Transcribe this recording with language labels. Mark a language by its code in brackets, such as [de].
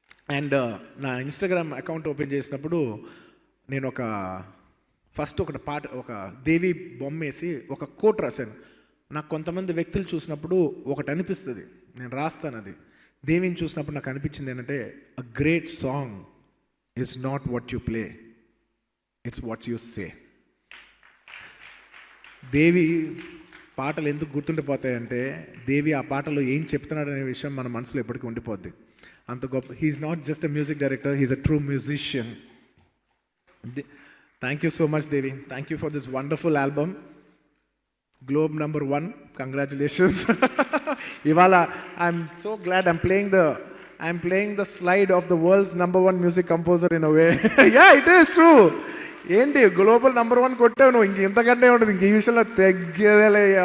[te] And నా Instagram account open చేసినప్పుడు నేను ఫస్ట్ ఒక దేవి బొమ్మ వేసి ఒక కోట్ రాశాను. నాకు కొంతమంది వ్యక్తులు చూసినప్పుడు ఒకటి అనిపిస్తుంది, నేను రాస్తాను. అది దేవిని చూసినప్పుడు నాకు అనిపించింది ఏంటంటే, [en] A great song is not what you play, it's what you say. [te] దేవి పాటలు ఎందుకు గుర్తుండిపోతాయంటే దేవి ఆ పాటలో ఏం చెప్తున్నాడు అనే విషయం మన మనసులో ఎప్పటికీ ఉండిపోద్ది. అంత గొప్ప. [en] He's not just a music director, he's a true musician. Thank you so much Devi. Thank you for this wonderful album. Globe number 1, congratulations. [te] Ivala, [en] I'm so glad I'm playing the slide of the world's number 1 music composer in a way. Yeah, it is true. [te] ఏంటి global number 1 కొట్టావు నువ్వు, ఇంక ఇంతకంటే ఉంటుంది, ఇంక ఈ విషయంలో తగ్గేదేలే.